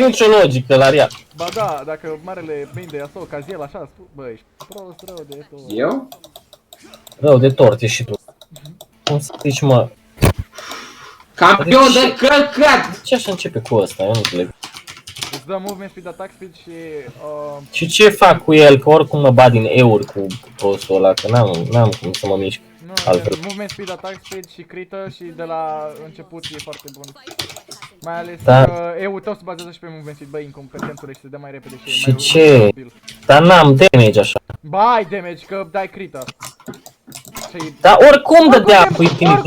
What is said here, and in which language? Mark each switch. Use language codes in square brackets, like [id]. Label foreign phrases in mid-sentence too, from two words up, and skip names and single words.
[ro] nicio logică, Laria. Ba da, dacă marele main de Yasuo, Caziel așa, bă, ești prost rău de tot. Eu? Rău de tort ești și tu. Cum să zici, mă? Campion de căcat! Ce așa începe cu ăsta? Eu nu înțeleg. Îți dă [en] movement speed, attack speed și... [ro] Și ce fac cu el? Că oricum mă bat din euri cu prostul ăla, că n-am cum să mă mișc. Nu, Altfel. [en] movement speed, attack speed [ro] și crită și de la început e foarte bun. Mai ales Da. că EU tău se bazează și pe [en] movement speed, [ro] bă, incompetentule și se dă mai repede și Și e mai ce? util. Dar n-am damage așa. Ba, ai damage, că dai crită. Și... Dar oricum dădea cu Infinite Oricum